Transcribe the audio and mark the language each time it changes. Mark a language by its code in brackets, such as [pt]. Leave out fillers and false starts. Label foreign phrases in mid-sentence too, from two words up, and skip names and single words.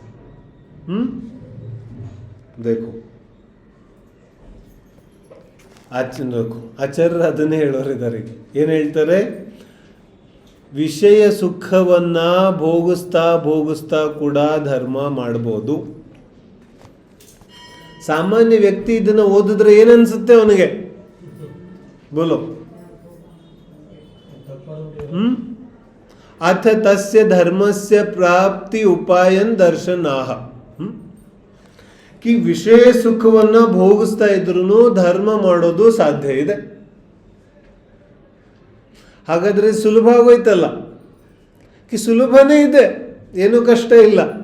[kn] देखो ಆಚಾರ್ಯರು ಅದನ್ನೇ ಹೇಳೋರಿದ್ದಾರೆ. ಏನು ಹೇಳ್ತಾರೆ? ವಿಷಯ ಸುಖವನ್ನ ಭೋಗಿಸ್ತಾ ಭೋಗಿಸ್ತಾ ಕೂಡ ಧರ್ಮ ಮಾಡ್ಬೋದು. ಸಾಮಾನ್ಯ ವ್ಯಕ್ತಿ ಇದನ್ನ ಓದಿದ್ರೆ ಏನನ್ಸುತ್ತೆ ಅವನಿಗೆ? ಬೋಲೋ. [sa] ಅಥ ತಸ್ಯ ಧರ್ಮಸ್ಯ ಪ್ರಾಪ್ತಿ ಉಪಾಯನ್ ದರ್ಶನಾಹ. [kn] ಕಿ ವಿಷಯ ಸುಖವನ್ನ ಭೋಗಿಸ್ತಾ ಇದ್ರು ಧರ್ಮ ಮಾಡೋದು ಸಾಧ್ಯ ಇದೆ. ಹಾಗಾದ್ರೆ ಸುಲಭ ಆಗೋಯ್ತಲ್ಲ. ಕಿ ಸುಲಭನೇ ಇದೆ, ಏನು ಕಷ್ಟ ಇಲ್ಲ.